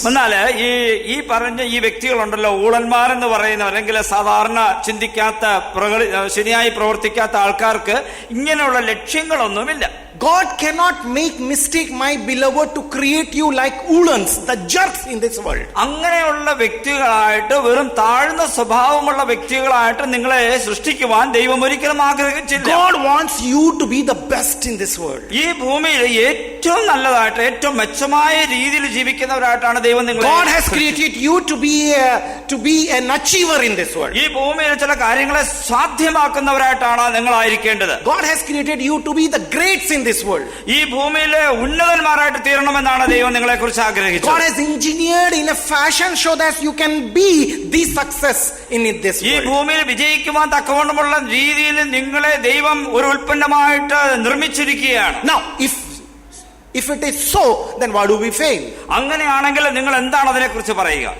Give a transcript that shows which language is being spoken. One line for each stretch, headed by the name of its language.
Malayalam: എന്നാൽ ഈ പറഞ്ഞ ഈ വ്യക്തികളുണ്ടല്ലോ, ഊളന്മാരെന്ന് പറയുന്ന അല്ലെങ്കിൽ സാധാരണ ചിന്തിക്കാത്ത ശരിയായി പ്രവർത്തിക്കാത്ത ആൾക്കാർക്ക് ഇങ്ങനെയുള്ള ലക്ഷ്യങ്ങളൊന്നുമില്ല.
English: God cannot make mistake, my beloved, to create you like ഊളൻസ്, the jerks in this world.
Malayalam: അങ്ങനെയുള്ള വ്യക്തികളായിട്ട്, വെറും താഴ്ന്ന സ്വഭാവമുള്ള വ്യക്തികളായിട്ട് നിങ്ങളെ സൃഷ്ടിക്കുവാൻ ദൈവം ഒരിക്കലും ആഗ്രഹിച്ചില്ല.
English: God wants you to be the best in this world.
Malayalam: ഈ ഭൂമിയിൽ ഏറ്റവും നല്ലതായിട്ട് ഏറ്റവും മെച്ചമായ രീതിയിൽ ജീവിക്കുന്നവരായിട്ടാണ് ദൈവം നിങ്ങളെ.
English: God has created you to be an achiever in this world.
Malayalam: ഈ ഭൂമിയിൽ ചില കാര്യങ്ങളെ സാധ്യമാക്കുന്നവരായിട്ടാണ് നിങ്ങളായിരിക്കേണ്ടത്.
English: God has created you to be the greats in this world.
Malayalam: ഈ ഭൂമിയിലെ ഉന്നതന്മാരായിട്ട് തീരണമെന്നാണ് ദൈവം നിങ്ങളെ കുറിച്ച് ആഗ്രഹിച്ചത്.
English: God has engineered in a fashion so that you can be the success in this world.
Malayalam: ഈ ഭൂമിയിൽ വിജയിക്കുവാൻ തക്കവണ്ണമുള്ള രീതിയിൽ നിങ്ങളെ ദൈവം ഒരു ഉൽപ്പന്നമായിട്ട് നിർമ്മിച്ചിരിക്കുകയാണ്.
English: Now if it is so, then why do we fail?
Malayalam: അങ്ങനെയാണെങ്കിൽ നിങ്ങൾ എന്താണ് അതിനെ കുറിച്ച് പറയുക?